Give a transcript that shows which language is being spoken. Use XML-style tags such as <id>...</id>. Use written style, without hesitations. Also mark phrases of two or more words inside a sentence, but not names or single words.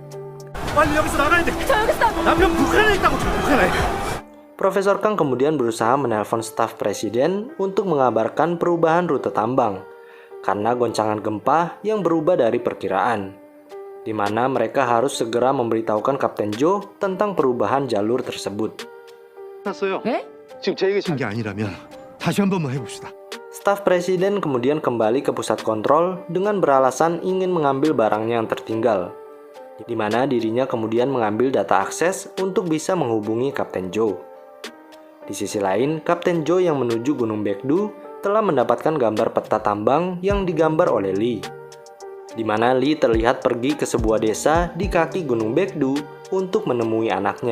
<id>Profesor Kang kemudian berusaha menelpon staf presiden untuk mengabarkan perubahan rute tambang, karena goncangan gempa yang berubah dari perkiraan, di mana mereka harus segera memberitahukan Kapten Joe tentang perubahan jalur tersebut.</id> <ko>게 아니라면 다시 한 번만 해봅시다.</ko> <id>Staf presiden kemudian kembali ke pusat kontrol dengan beralasan ingin mengambil barangnya yang tertinggal, di mana dirinya kemudian mengambil data akses untuk bisa menghubungi Kapten Joe. Di sisi lain, Kapten Joe yang menuju Gunung Baekdu telah mendapatkan gambar peta tambang yang digambar oleh Lee, di mana Lee terlihat pergi ke sebuah desa di kaki Gunung Baekdu untuk menemui anaknya.</id>